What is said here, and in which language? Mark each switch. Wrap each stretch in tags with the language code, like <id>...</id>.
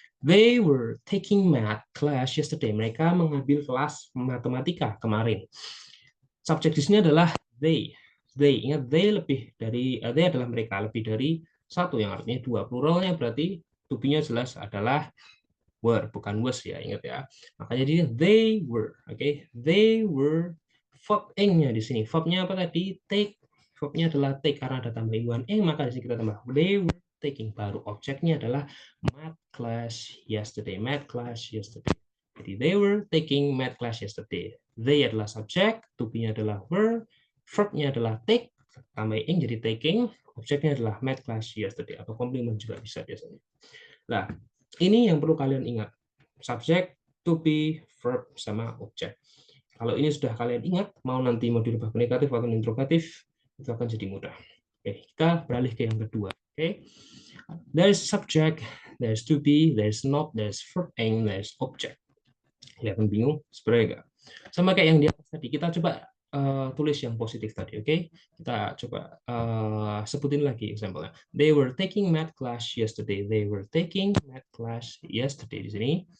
<en>They were taking math class yesterday.</en> <id>Mereka mengambil kelas matematika kemarin. Subjek di sini adalah they. They, ingat they lebih dari they adalah mereka, lebih dari satu yang artinya dua. Pluralnya berarti to be-nya jelas adalah were, bukan was ya, ingat ya. Makanya jadi</id> <en>they were.</en> <id>Oke, they were. Verb ing-nya di sini. Verb-nya apa tadi? Take. Verb-nya adalah take karena ada tambah ing, maka di sini kita tambah</id> <en>they were taking.</en> <id>Baru objeknya adalah math class yesterday. Math class yesterday.</id> <en>Jadi they were taking math class yesterday.</en> <id>They adalah subjek, to be-nya adalah were, verb-nya adalah take, tambah ing jadi taking, objeknya adalah math class yesterday, atau komplement juga bisa biasanya. Nah, ini yang perlu kalian ingat. Subjek, to be, verb, sama objek. Kalau ini sudah kalian ingat, mau nanti mau dirubah ke negatif atau interrogatif, itu akan jadi mudah. Oke, kita beralih ke yang kedua.</id> <en>Oke, there's subject, there's to be, there's not, there's verb, and there's object.</en> <id>Kelihatan bingung? Sebenarnya enggak. Sama kayak yang di atas tadi, kita coba tulis yang positif tadi, oke? Kita coba sebutin lagi example-nya.</id> <en>They were taking math class yesterday. They were taking math class yesterday</en> <id>di sini.</id>